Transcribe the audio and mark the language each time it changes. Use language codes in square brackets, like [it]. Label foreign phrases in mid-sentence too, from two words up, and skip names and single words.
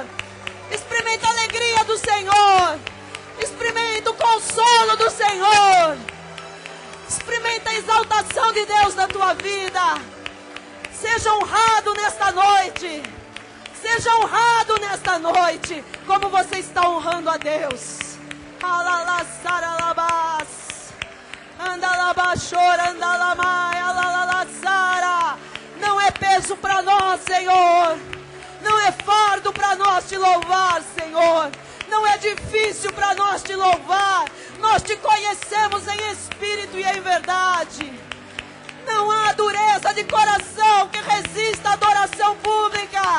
[pt] Experimenta a alegria do Senhor. Experimenta o consolo do Senhor. Experimenta a exaltação de Deus na tua vida. Seja honrado nesta noite. Seja honrado nesta noite, como você está honrando a Deus. Alalassaralabas. Andalabachora, andalamai, alalassara. Não é peso para nós, Senhor. Não é fardo para nós te louvar, Senhor. Não é difícil para nós te louvar. Nós te conhecemos em espírito e em verdade. Não há dureza de coração que resista à adoração pública.